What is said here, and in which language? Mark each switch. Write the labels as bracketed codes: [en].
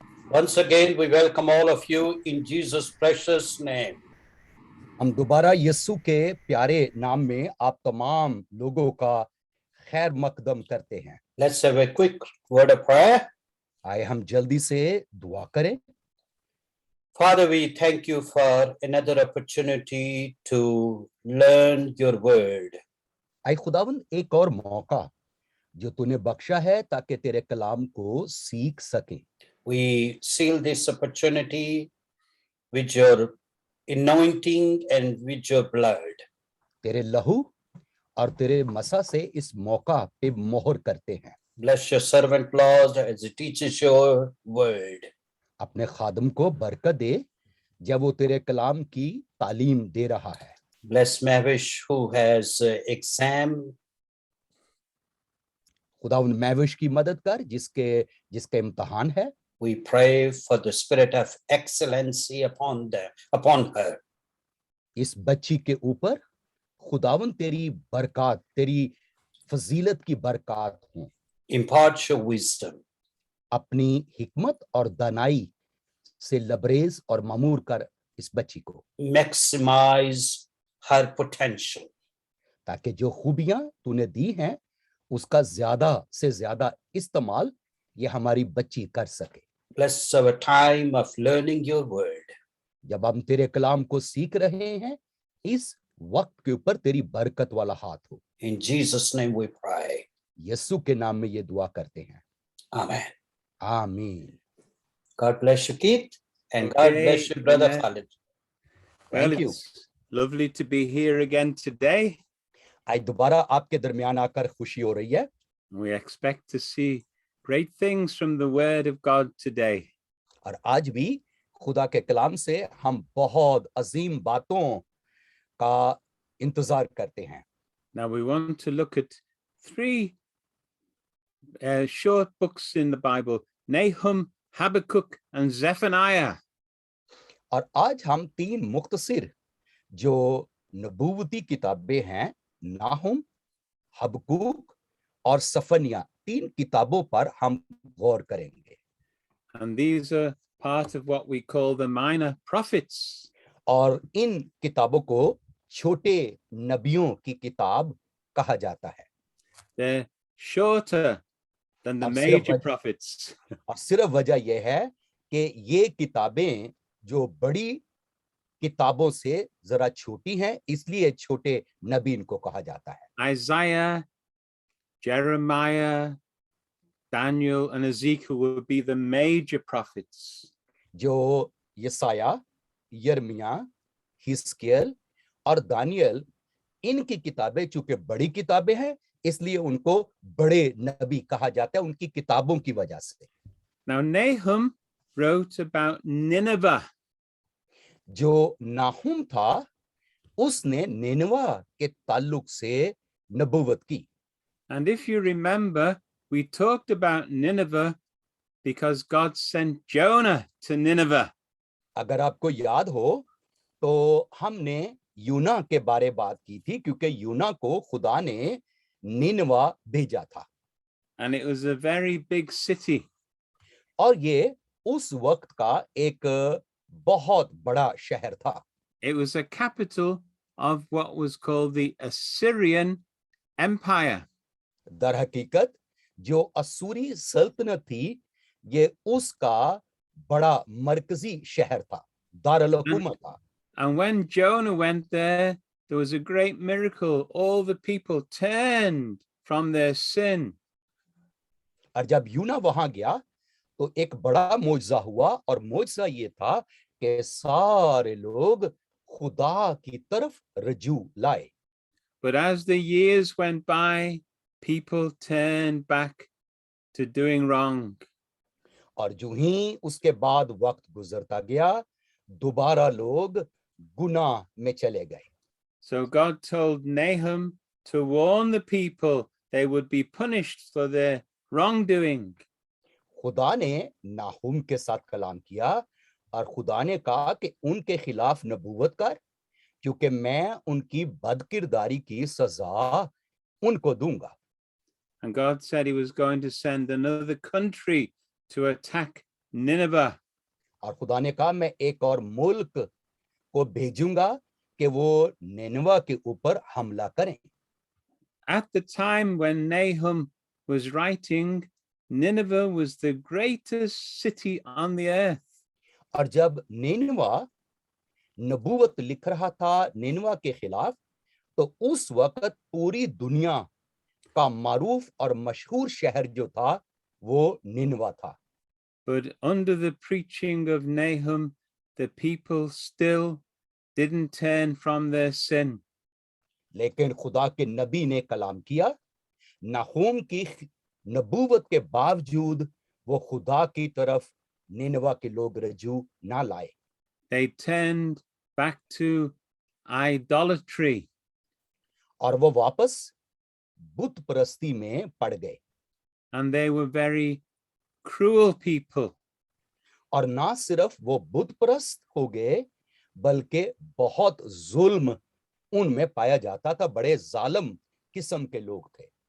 [en] Once again, we welcome all of you in Jesus' precious name. [hi] हम दोबारा यीशु के प्यारे नाम में आप तमाम लोगों का खैर मकदम करते हैं। [en] Let's have a quick word of prayer. [hi] आए हम जल्दी से दुआ करें। [en] Father, we thank you for another opportunity to learn your word. [hi] आए खुदावन एक और मौका जो तूने बख्शा है ताकि तेरे कलाम को सीख सके। [en] We seal this opportunity with your anointing and with your blood. [hi] तेरे लहू और तेरे मसा से इस मौका पे मोहर करते हैं। [en] Bless your servant, Lord, as he teaches your word. [hi] अपने खादम को बरकत दे जब वो तेरे कलाम की तालीम दे रहा है। [en] Bless Mavish, who has exam. [hi] खुदा उन महविश की मदद कर जिसके इम्तिहान है। [en] We pray for the spirit of excellency upon her. [hi] इस बच्ची के ऊपर खुदावन तेरी बरकत, तेरी फजीलत की बरकत हो। [en] Impart your wisdom. [hi] अपनी हिकमत और दानाई से लबरेज और मामूर कर इस बच्ची को। [en] Maximize her potential. [hi] ताकि जो खूबियां तूने दी हैं उसका ज्यादा से ज्यादा इस्तेमाल ये हमारी बच्ची कर सके। [en] Bless our time of learning your word. [hi] जब हम तेरे कलाम को सीख रहे हैं इस वक्त के ऊपर तेरी बरकत वाला हाथ हो। [en] In Jesus' name we pray. [hi] यीशु के नाम में ये दुआ करते हैं। [en] Amen. [hi] आमीन। [en] God bless you, Keith, and God Okay, bless you, Brother amen. Khalid. Well, Thank you. it's lovely to be here again today. [hi] आज दोबारा आपके दरमियान आकर खुशी हो रही है। [en] We expect to see great things from the Word of God today. [hi] और आज भी खुदा के कलाम से हम बहुत अजीम बातों का इंतजार करते हैं। [en] Now, we want to look at three short books in the Bible: Nahum, Habakkuk, and Zephaniah. [hi] और आज हम तीन मुख्तसर जो नबूवती किताबें हैं, नाहुम, हबकुक और सफनिया, तीन किताबों पर हम गौर करेंगे। [en] And these are part of what we call the minor prophets. [hi] और इन किताबों को छोटे नबियों की किताब कहा जाता है। [en] They're shorter than the [hi] अब सिर्फ [en] major prophets. [hi] और सिर्फ वजह यह है कि ये किताबें जो बड़ी किताबों से जरा छोटी हैं, इसलिए छोटे नबी इनको कहा जाता है। [en] Isaiah, Jeremiah, Daniel, and Ezekiel would be the major prophets. [hi] जो यसाया, यर्मिया, हिस्कियल और दानियल, इनकी किताबें चूंकि बड़ी किताबें हैं इसलिए उनको बड़े नबी कहा जाता है उनकी किताबों की वजह से। [en] Now, Nahum wrote about Nineveh. [hi] जो नाहुम था उसने निनवा के ताल्लुक से नबूवत की। [en] And if you remember, we talked about Nineveh because God sent Jonah to Nineveh. [hi] अगर आपको याद हो तो हमने यूना के बारे बात की थी क्योंकि यूना को खुदा ने निनवा भेजा था। [en] And it was a very big city. [hi] और ये उस वक्त का एक बहुत बड़ा शहर था। [en] It was a capital of what was called the Assyrian Empire. [hi] दर हकीकत जो असूरी सल्तनत थी ये उसका बड़ा मरकजी शहर था, दारुल हुकूमत था। [en] And when Jonah went there was a great miracle. All the people turned from their sin. [hi] और जब यूना वहां गया तो एक बड़ा मौजज़ा हुआ और मौजज़ा ये था कि सारे लोग खुदा की तरफ रजू लाए। [en] But as the years went by, people turned back to doing wrong. [hi] और जो ही उसके बाद वक्त गुजरता गया दोबारा लोग गुनाह में चले गए। [en] So God told Nahum to warn the people they would be punished for their wrongdoing. [hi] खुदा ने नाहुम के साथ कलाम किया और खुदा ने कहा कि उनके खिलाफ नबूवत कर क्योंकि मैं उनकी बदकिरदारी की सजा उनको दूंगा। [en] And God said he was going to send another country to attack Nineveh. [hi] और खुदा ने कहा मैं एक और मुल्क को भेजूंगा कि वो निनवा के ऊपर हमला करें। [en] At the time when Nahum was writing, Nineveh was the greatest city on the earth. [hi] और जब निनवा नबूवत लिख रहा था निनवा के खिलाफ, तो उस वक्त पूरी दुनिया का मारूफ और मशहूर शहर जो था वो निनवा था। [en] But under the preaching of Nahum, the people still didn't turn from their sin. [hi] लेकिन खुदा के नबी ने कलाम किया, नाहूम की नबूवत के बावजूद वो खुदा की तरफ निनवा के लोग रजू ना लाए। [en] They turned back to idolatry. [hi] और वो वापस बुत परस्ती में पड़ गए। [en] And they were very cruel people. [hi] और ना सिर्फ वो बुत परस्त हो गए, बल्कि बहुत जुल्म उनमें पाया जाता था, बड़े जालिम किस्म के लोग थे।